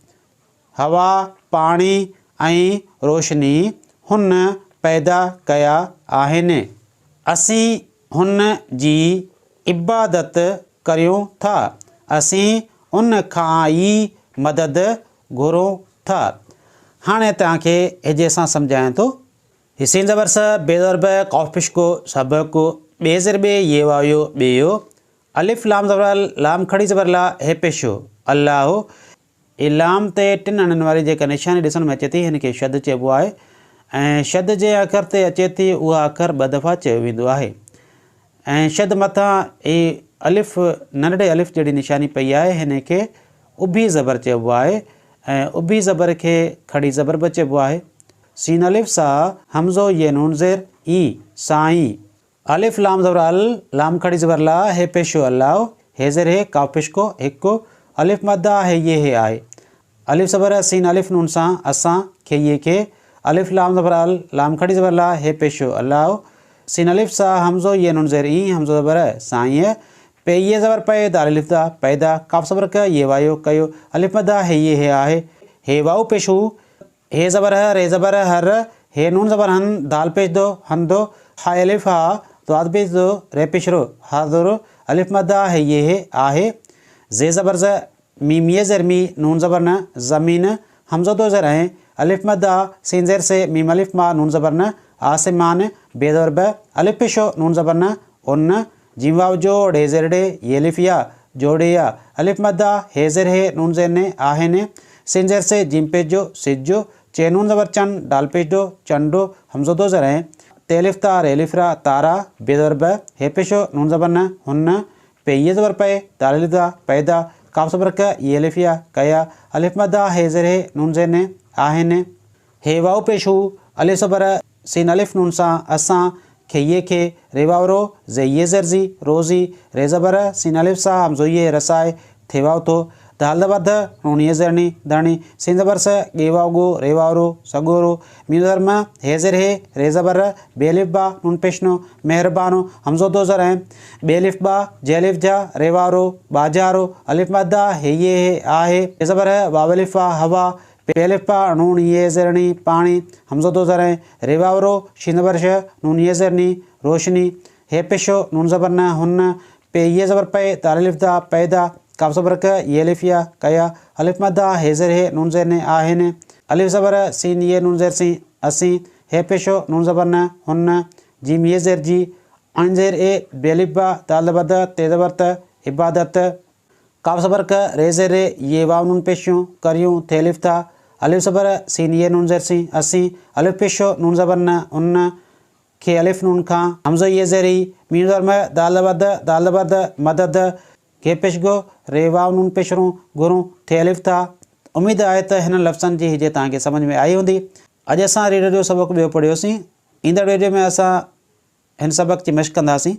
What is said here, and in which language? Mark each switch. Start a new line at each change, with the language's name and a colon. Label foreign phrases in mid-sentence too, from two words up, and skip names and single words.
Sindhi: हवा पाणी ऐं रोशनी हुन पैदा कया आहिनि। असीं हुन जी इबादत करियूं था। असीं उन खां ई मदद घुरूं था। हाणे तव्हांखे हिजे सां सम्झायां थो। हिसीन ज़बर स बेज़र ब कॉफिश को सबक बेज़र बे ये वायो बेयो अलिफ लाम ज़बर लाम खड़ी ज़बर ला हे पेशो अल्लाह। इलाम ते टिन अणनि वारी जेका निशानी ॾिसण में अचे थी हिनखे शद चइबो आहे ऐं शद जे अखर ते अचे थी उहा अखर ॿ दफ़ा चयो वेंदो आहे ऐं शद मथां ई अलिफ नंढड़े अलिफ जहिड़ी निशानी पई आहे हिनखे उभी ज़बर चइबो आहे ऐं उभी ज़बर खे खड़ी ज़बर बि चइबो आहे। सीन अलिफ सा हमज़ो ये नून ज़ेर ई साईं। अलिफ लाम ज़बर अल लाम खड़ी ज़बर ला हे पेशो अल्लाह। हे ज़ेर हे काफ पेश को हिकु अलिफ मद्दा है ये है आहे। अलिफ ज़बर सीन अलिफ नून सां असां खे ये के अलिफ लाम ज़बर अल लाम खड़ी ज़बर ला हे पेशो अल्लाह। सीन अलिफ सा हमज़ो ये नून ज़ेर ई हमज़ो ज़बर साईं। पे ये ज़बर पे दाल अलिफ दा पैदा काफ ज़बर क ये वायो कयो अलिफ मद्दा है ये है आहे। हे वाओ पेशू हे ज़बर रे ज़बर हर हे नून ज़बर हन दाल पेश दो हन दो हा अलिफ हा दाद पेश दो रे पेशरो हाज़ुर अलिफ मद्दा है ये है आहे। जे ज़बर ज़ मीम ये ज़र मी नून ज़बर न ज़मीन हमज़ो दो ज़र हैं अलिफ मद्दा सीन ज़ेर से मीम अलिफ मा नून ज़बर न आसमान बे ज़बर ब अलिफ पेशो नून ज़बर न उन जीम वाव जो डे ज़ेर डे ये अलिफ या जोड़े या अलिफ मद्दा हे ज़ेर हे नून ज़ेर ने आहेने। सीन ज़ेर से जीम पेश जो सिजो चे नून ज़बर चन डाल पेश दो चंडो हमज़ो दो ज़र हैं ते अलिफ ता रे अलिफ रा तारा बे ज़बर ब हे पेशो नून ज़बर न हुन पे ये ज़बर पे दाल अलिफ दा पैदा काफ ज़बर क ये अलिफ या कया अलिफ मद्दा हे ज़ेर हे नून ज़ेर ने आहेने। हे वाओ पेशू अलिफ ज़बर सीन अलिफ नून सां असां खे ये खे रेवावरो जे ये ज़रजी रोज़ी रे ज़बर सीन अलिफ सा हमज़ो ये रसाए थेवाव तो दाल ज़बर ध नून ये ज़रनी धणी सीन ज़बर स गेवाव गो रेवावरो सगोरो मीम ज़बर म हे ज़ेर हे रे ज़बर बे अलिफ बा नून पेशनो मेहरबानो हमज़ो दो ज़र हैं बे अलिफ बा जे अलिफ जा रेवावरो बाजारो अलिफ मद्दा हे ये है आहे। ज़बर वाव अलिफ बा हवा पे अलिफ बा नून ये ज़रनी पानी हमज़ो दो ज़र हैं रेवावरो शीन ज़बर श नून ये ज़रनी रोशनी हे पेशो नून ज़बर न हुन पे ये ज़बर पे दाल अलिफ दा पैदा काफ ज़बर क ये अलिफ या कया अलिफ मद्दा हे ज़ेर हे नून ज़ेर ने आहेने। अलिफ ज़बर सीन ये नून ज़ेर सी असीं हे पेशो नून ज़बर न हुन जीम ये ज़ेर जी अन ज़ेर ए बे अलिफ बा दाल ज़बर द ते ज़बर त इबादत काफ ज़बर क रे ज़ेर रे ये वाव नून पेशूं करियूं थे अलिफ था अलिफ ज़बर सीन ये नून ज़ेर सी असीं अलिफ पेशो नून ज़बर न उन खे अलिफ नून खां हमज़ो ये ज़ेरी मीम ज़बर म दाल ज़बर द मदद के पेश गो रे वाव नून पेशरूं गुरूं थे अलिफ था। उम्मीद आहे त हिन लफ़्ज़नि जी हिजे तव्हांखे सम्झ में आई हूंदी। अॼु असां रीडर जो सबक ॿियो पढ़ियोसीं। ईंदड़ वीडियो में असां हिन सबक जी मश्क कंदासीं।